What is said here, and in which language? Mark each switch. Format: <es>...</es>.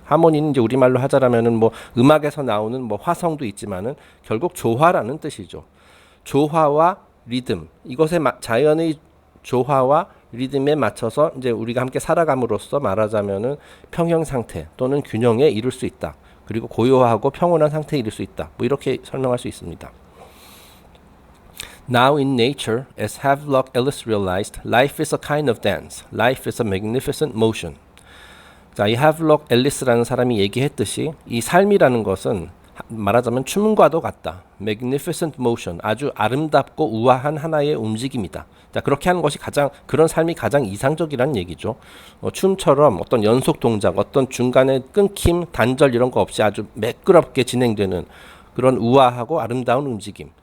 <ko>하모니는 이제 우리말로 하자라면은 뭐 음악에서 나오는 뭐 화성도 있지만은 결국 조화라는 뜻이죠. 조화와 리듬, 이것의 자연의 조화와 리듬에 맞춰서 이제 우리가 함께 살아감으로써 말하자면은 평형 상태 또는 균형에 이룰 수 있다. 그리고 고요하고 평온한 상태에 이룰 수 있다. 뭐 이렇게 설명할 수 있습니다.</ko> <en>Now in nature, as Havelock Ellis realized, life is a kind of dance. Life is a magnificent motion.</en> <ko>자, 이 하블록 앨리스라는 사람이 얘기했듯이 이 삶이라는 것은 말하자면 춤과도 같다.</ko> <en>Magnificent motion,</en> <ko>아주 아름답고 우아한 하나의 움직임이다. 자, 그렇게 하는 것이 그런 삶이 가장 이상적이라는 얘기죠. 춤처럼 어떤 연속 동작, 어떤 중간에 끊김, 단절 이런 거 없이 아주 매끄럽게 진행되는 그런 우아하고 아름다운 움직임.</ko>